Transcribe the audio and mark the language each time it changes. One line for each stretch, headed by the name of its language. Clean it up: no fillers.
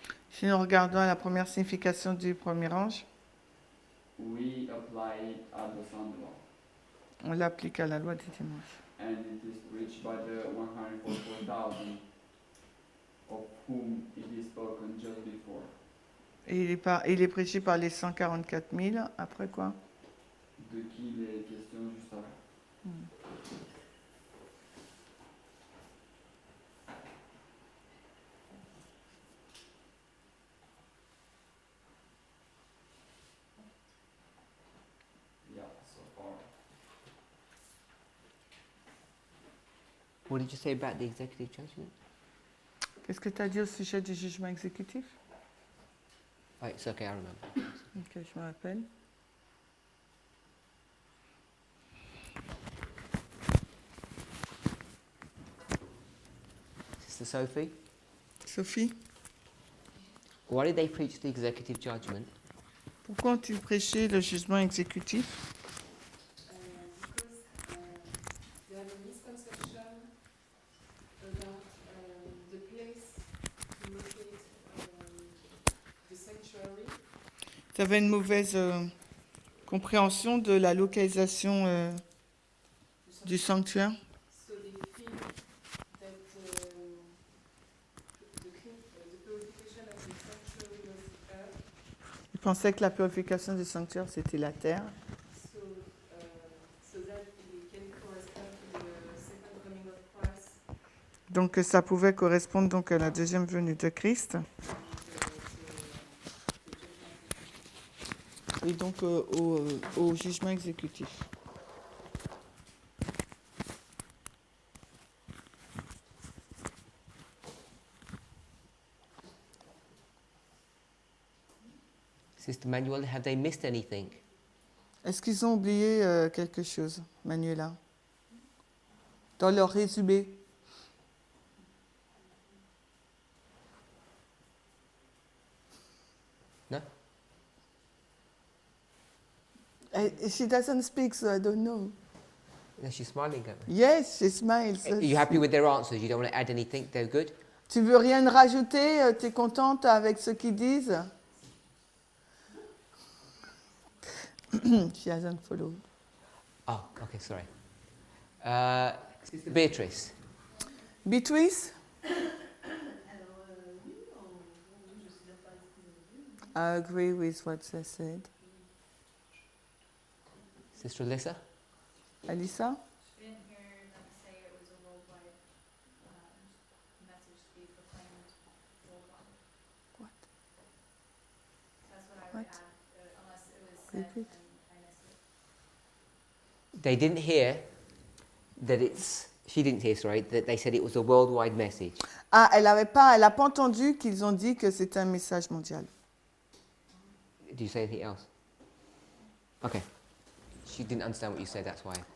French: Si nous regardons la première signification du premier ange,
English: we apply it at the Sunday law.
French: on l'applique à la loi du dimanche.
English: And it is preached by the 144,000 of whom it is spoken just before.
French: Et il est prêché par les 144 000. Après quoi? De qui il est question juste avant.
English: Yeah, so far. What did you say about the executive judgment?
French: Qu'est-ce que tu as dit au sujet du jugement exécutif?
English: Oh, it's okay, I remember.
French: Ok, je me rappelle.
English: Sister Sophie, Sophie, why did they preach the executive judgment?
French: pourquoi ont-ils prêché le jugement exécutif?
English: Because they have a misconception about the place to locate the sanctuary.
French: Ils avaient une mauvaise compréhension de la localisation du sanctuaire.
English: So they feel that the purification of the sanctuary was the earth.
French: Ils pensaient que la purification du sanctuaire, c'était la terre.
English: So that it can correspond to the second coming of Christ.
French: Donc ça pouvait correspondre donc à la deuxième venue de Christ et donc au jugement exécutif.
English: Sister Manuela, have they missed anything?
French: Est-ce qu'ils ont oublié quelque chose, Manuela, dans leur résumé?
English: No? She doesn't speak, so I don't know. No, she's smiling at me. Yes, she smiles. Are you happy with their answers? You don't want to add anything? They're good?
French: Tu veux rien rajouter? Tu es contente avec ce qu'ils disent?
English: She hasn't followed. Oh, okay, sorry. Sister Beatrice. Beatrice? I agree with what they said. Sister Alyssa? Alisa? I didn't hear them say it was a worldwide message to be proclaimed worldwide. What? That's what I would What? add, unless it was said Repeat. and I missed it. They didn't hear that it's... She didn't hear, sorry, that they said it was a worldwide message.
French: Ah, elle n'a pas entendu qu'ils ont dit que c'était un message mondial.
English: Did you say anything else? Okay. She didn't understand what you said, that's why.